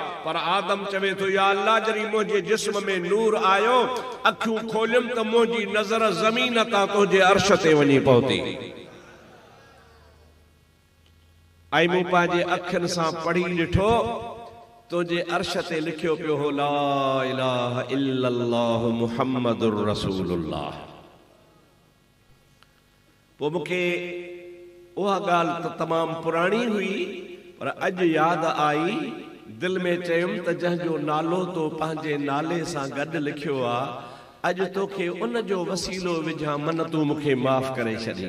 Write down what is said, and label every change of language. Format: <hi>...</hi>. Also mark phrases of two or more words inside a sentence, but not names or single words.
<sd>पर आदम चवे थो या अल्लाह जॾहिं मुंहिंजे जिस्म में नूर आयो, अखियूं खोलियुमि त मुंहिंजी नज़र ज़मीन तां तुंहिंजे अर्श ते वञी पहुती, ऐं मूं पंहिंजे अखियुनि सां पढ़ी ॾिठो तुंहिंजे अर्श ते लिखियो पियो हो</sd> <ar>لا إله إلا الله محمد رسول الله.</ar> <sd>पोइ मूंखे उहा ॻाल्हि त तमामु पुराणी हुई, पर अॼु यादि आई, दिलि में चयुमि त जंहिंजो नालो तो पंहिंजे नाले सां गॾु लिखियो आहे, अॼु तोखे उन जो वसीलो विझां, मन तूं मूंखे माफ़ करे छॾी।</sd>